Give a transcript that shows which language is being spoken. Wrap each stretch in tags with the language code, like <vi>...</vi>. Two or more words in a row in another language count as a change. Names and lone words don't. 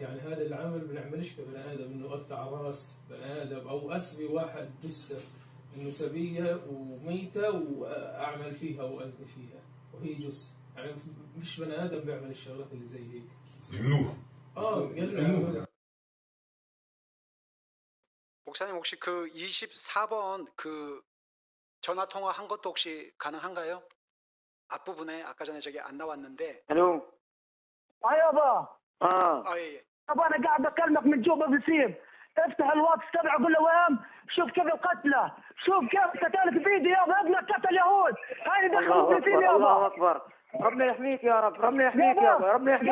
<ar>يعني هذا العمل بنعملش كبني ادم، انه اقطع راس بني ادم او اسوي واحد جثه انه سبيه وميته واعمل فيها وازني فيها وهي جثه. يعني مش بني ادم بيعمل الشغلات اللي زي هيك. يمنوها. يمنوها.</ar> <ko>목사님 혹시 그 24번 그 전화 통화한 것도 혹시 가능한가요? 앞부분에 아까 전에 저기 안 나왔는데.</ko> <ar>الو يابا</ar> <ko>예.</ko> <ar>يابا انا قاعد اكلمك من جوبا بسيم. افتح الواتس تبعه قول له وام شوف كيف القتلى، شوف كيف قتلت فيديو يابا، ابنك قتل يهود، هاي دخلوا في فيديو يابا. الله اكبر. ربنا يحميك يا رب، ربنا يحميك يابا، ربنا يحميك</ar>